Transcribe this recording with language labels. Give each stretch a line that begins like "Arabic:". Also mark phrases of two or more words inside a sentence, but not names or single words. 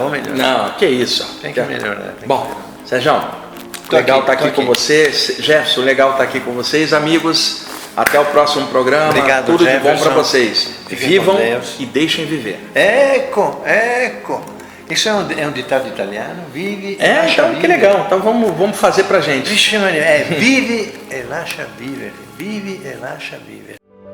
Portuguese: Não, que isso? Tem que melhorar. Bom, Sérgio, legal estar aqui com você. Jefferson, legal estar aqui com vocês. Amigos, até o próximo programa. Obrigado, tudo Jefferson. de bom para vocês. Vivam e deixem viver. Ecco. Isso é um ditado italiano.
Italian: Vive e lascia
Portuguese: então,
Italian: vivere.
Portuguese: Que legal. Então vamos fazer pra gente.
Italian: Vive e lascia vivere. Vive e lascia vivere.